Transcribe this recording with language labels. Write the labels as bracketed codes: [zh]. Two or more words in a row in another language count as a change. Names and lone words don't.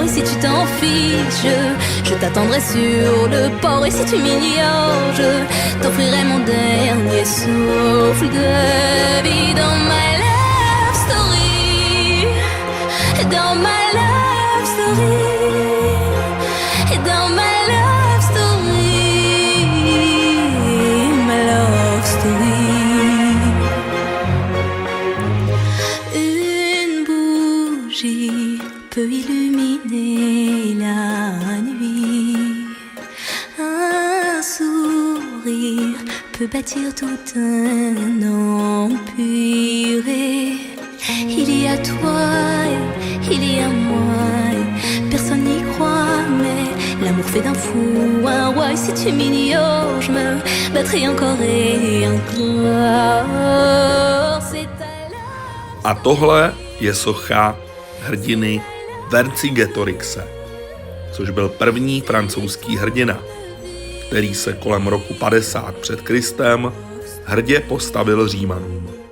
[fr] Et si tu t'en fiches, je t'attendrai sur le port. Et si tu m'ignores, je t'offrirai mon dernier souffle de vie. Dans ma [en] love story, [fr] dans ma [en] love story, [fr] dans ma [en] love story, [fr] ma [en] love story. [fr] Peut illuminer la nuit. Un sourire peut bâtir tout un empire. Il y a toi et il y a moi. Personne n'y croit, mais l'amour fait d'un fou un roi. Et si tu m'ignores, je me battrai encore et encore. C'est [cs] A tohle je socha hrdiny Vercingetorixe, což byl první francouzský hrdina, který se kolem roku 50 před Kristem hrdě postavil Římanům.